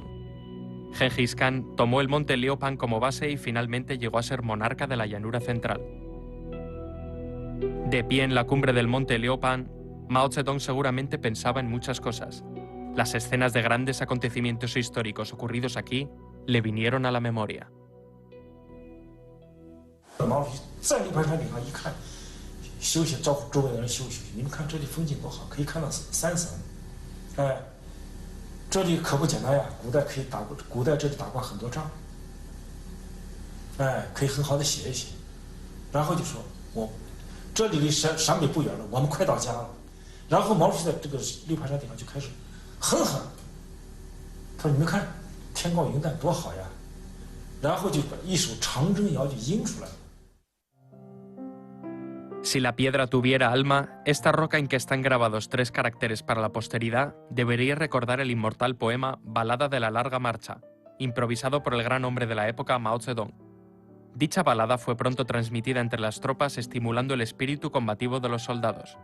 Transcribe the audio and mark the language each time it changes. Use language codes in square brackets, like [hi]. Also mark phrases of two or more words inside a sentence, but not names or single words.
[es] Genghis Khan tomó el monte Liupan como base y finalmente llegó a ser monarca de la llanura central. De pie en la cumbre del monte Liupan, Mao Zedong seguramente pensaba en muchas cosas. Las escenas de grandes acontecimientos históricos ocurridos aquí le vinieron a la memoria. [zh] 毛主席在立盘山顶上一看，休息，招呼周围的人休息。你们看这里风景多好，可以看到山神。哎，这里可不简单呀！古代这里打过很多仗。哎，可以很好的写一写。然后就说这里离陕北不远了，我们快到家了。然后毛主席在这个立盘山顶上就开始哼哼，他说：“你们看天高云淡多好呀！” 然后就把一首长征谣就吟出来了。 [es] Si la piedra tuviera alma, esta roca en que están grabados 3 caracteres para la posteridad debería recordar el inmortal poema Balada de la larga marcha, improvisado por el gran hombre de la época Mao Zedong. Dicha balada fue pronto transmitida entre las tropas, estimulando el espíritu combativo de los soldados.